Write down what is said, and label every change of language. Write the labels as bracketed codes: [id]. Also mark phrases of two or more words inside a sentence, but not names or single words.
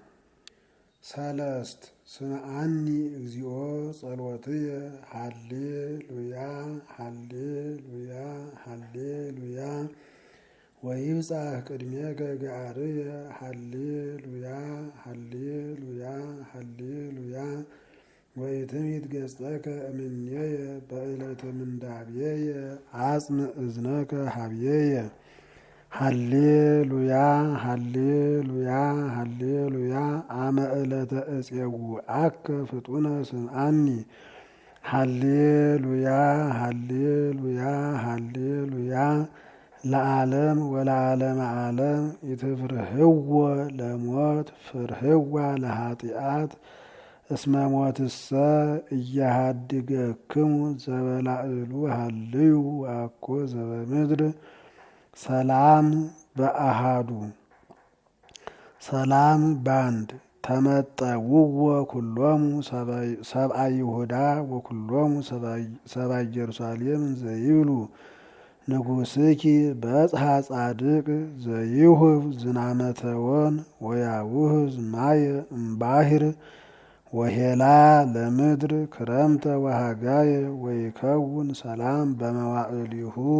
[gez] ሰለስት ስምዓኒ እግዚኦ ጸሎትየ ሃሌሉያ ሃሌሉያ ሃሌሉያ ወይብጻሕ ቅድሜከ ገአርየ ሃሌሉያ ሃሌሉያ ሃሌሉያ ወኢትምይት ገጸከ እምኔየ በዕለተ ምንዳቤየ አጽንዕ እዝነከ ሀብየየ ሃሌሉያ ሃሌሉያ ሃሌሉያ አመ ዕለተ እፄውዐከ ፍጡነ ስምዓኒ ሃሌሉያ ሃሌሉያ ሃሌሉያ ለዓለም ወለዓለመ ዓለም ኢትፍርህዎ ለሞት ፍርህዋ ለኃጢአት እስመ ሞትሰ እያሃድገክሙ ዘበላዕሉ ሃልዩ ወአኮ ዘበምድር። ሰላም በአሃዱ ሰላም ባንድ ተመጠውዎ ኩሎሙ ሰብአ ይሁዳ ወኩሎሙ ሰብአ ኢየሩሳሌም ዘይብሉ ንጉሥኪ በጽሐ ጻድቅ ዘይሁብ ዝናመተወን ወያውህዝ ማየ እምባሕር ወሄላ ለምድር ክረምተ ወሃጋየ ወይከውን ሰላም በመዋዕሊሁ።